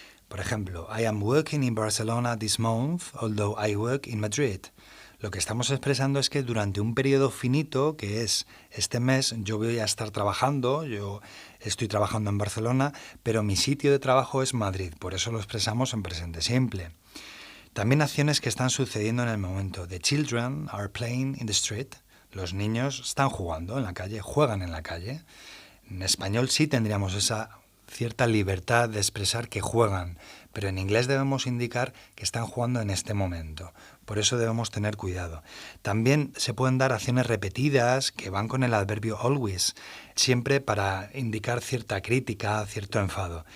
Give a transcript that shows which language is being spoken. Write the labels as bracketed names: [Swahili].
[Spanish] Por ejemplo, [English] I am working in Barcelona this month, although I work in Madrid. [Spanish] Lo que estamos expresando es que durante un periodo finito, que es este mes, yo voy a estar trabajando, yo estoy trabajando en Barcelona, pero mi sitio de trabajo es Madrid, por eso lo expresamos en presente simple. También acciones que están sucediendo en el momento. [English] The children are playing in the street. [Spanish] Los niños están jugando en la calle, juegan en la calle. En español sí tendríamos esa cierta libertad de expresar que juegan, pero en inglés debemos indicar que están jugando en este momento. Por eso debemos tener cuidado. También se pueden dar acciones repetidas que van con el adverbio always, siempre para indicar cierta crítica, cierto enfado.